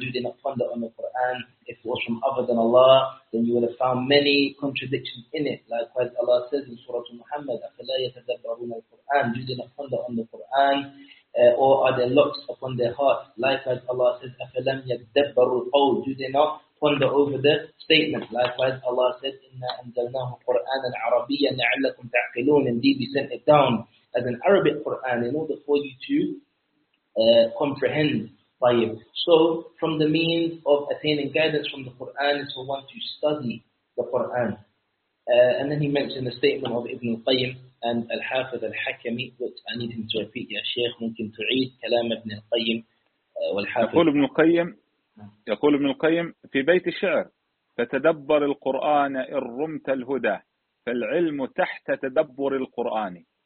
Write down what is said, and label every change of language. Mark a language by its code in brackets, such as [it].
[en] Do they not ponder on the Qur'an? If it was from other than Allah, then you would have found many contradictions in it. Likewise, Allah says in Surah Muhammad, [ar] أَفَلَا يَتَدَبَّرُونَ الْقُرْآنِ. [en] Do they not ponder on the Qur'an? Or are there locks upon their hearts? Likewise, Allah says, [ar] أَفَلَمْ يَتَدَبَّرُوا الْقَوْلِ. [en] Do they not ponder over the statement? Likewise, Allah says, [ar] إِنَّا أَنزَلْنَاهُ قُرْآنًا عَرَبِيًّا لَعَلَّكُمْ تَعْقِلُونَ. [en] Indeed, we sent it down as an Arabic Quran in order for you to comprehend by it. So, from the means of attaining guidance from the Quran is for one to study the Quran. And then he mentioned the statement of Ibn al-Qayyim and al-Hafidh al-Hakami, which I need him to repeat, ya Shaykh, [ar] mungkin tu'id kalam Ibn al-Qayyim wal-Hafidh. يقول ابن القيم في بيت الشعر فتدبر القرآن إن رمت الهدى فالعلم تحت تدبر القرآن.